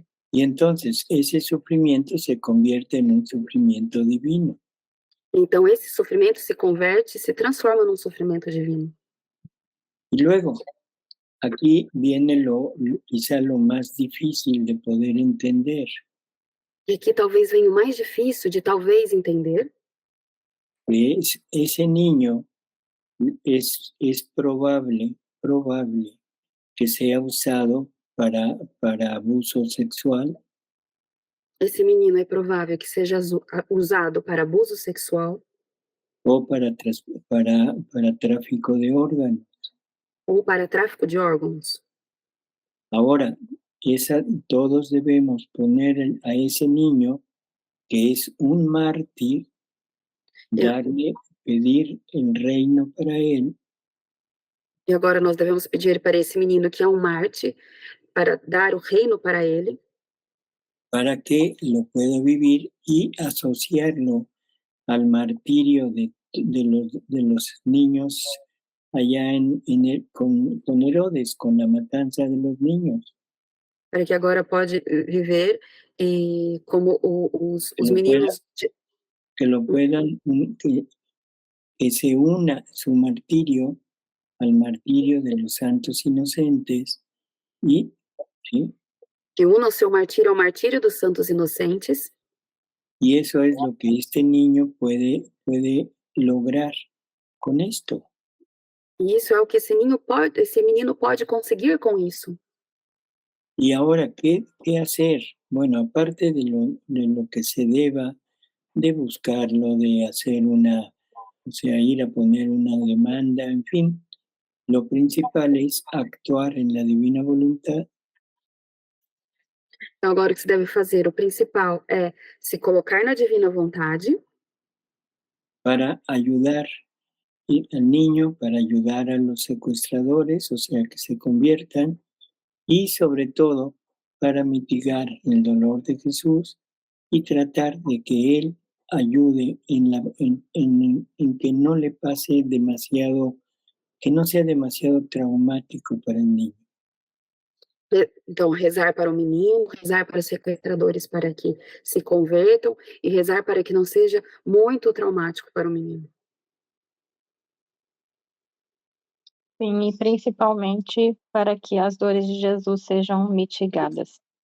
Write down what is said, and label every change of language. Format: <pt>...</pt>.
<es>Y entonces ese sufrimiento se convierte en un sufrimiento divino.</es> <pt>Então esse sofrimento se converte, se transforma num sofrimento divino.</pt> <es>Y luego, aquí viene quizá lo más difícil de poder entender.</es> <pt>E aqui talvez venha o mais difícil de talvez entender.</pt> <es>Que ese niño es probable que sea usado para abuso sexual.</es> <pt>Esse menino é provável que seja usado para abuso sexual</pt> <es>o para tráfico de órganos.</es> <pt>ou para tráfico de órgãos.</pt> <es>Ahora, todos debemos poner a ese niño que es un mártir, pedir el reino para él.</es> <pt>E agora nós devemos pedir para esse menino que é um mártir, para dar o reino para ele,</pt> <es>para que lo pueda vivir y asociarlo al martirio de los niños allá con Herodes, con la matanza de los niños.</es> <pt>para que agora pode viver como os meninos...</pt> <es>Que lo puedan, que se una su martirio al martirio de los santos inocentes y, ¿sí?</es> <pt>Que una o seu martírio ao martírio dos santos inocentes.</pt> <es>Y eso es lo que este niño puede lograr con esto.</es> <pt>E isso é o que esse menino pode conseguir com isso.</pt> <es>Y ahora, ¿qué hacer? Bueno, aparte de lo que se deba de buscarlo, de hacer o sea, ir a poner una demanda, en fin, lo principal es actuar en la divina voluntad.</es> <pt>Então, agora o que se deve fazer, o principal é se colocar na divina vontade.</pt> <es>Para ayudar al niño, para ayudar a los secuestradores, o sea, que se conviertan, y sobre todo para mitigar el dolor de Jesús y tratar de que Él ayude en que no le pase demasiado, que no sea demasiado traumático para el niño.</es> <pt>Então, rezar para o menino, rezar para os sequestradores para que se convertam e rezar para que não seja muito traumático para o menino. Sim, e principalmente para que as dores de Jesus sejam mitigadas.</pt>